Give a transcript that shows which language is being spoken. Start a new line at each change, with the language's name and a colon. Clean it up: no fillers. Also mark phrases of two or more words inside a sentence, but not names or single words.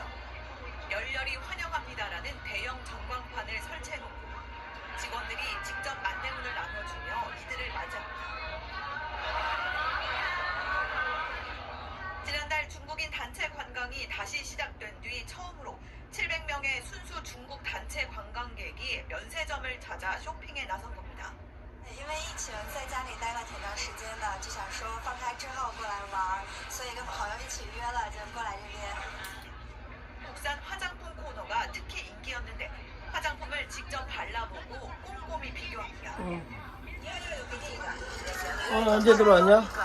Korean: 열렬히 환영합니다라는 대형 전광판을 설치해놓고 직원들이 직접 안내문을 나눠주며 이들을 맞이합니다. 지난달 중국인 단체 관광이 다시 시작된 뒤 처음으로 700명의 순수 중국 단체 관광객이 면세점을 찾아 쇼핑에 나선 겁니다.
Chinese: 因为疫情在家里待了挺长时间的，就想说放开之后过来玩，所以跟朋友一起约了，就过来这边。
Korean: 국산 화장품 코너가 특히 인기였는데 화장품을 직접 발라보고 꼼꼼히 비교합니다. 언제 들어왔냐?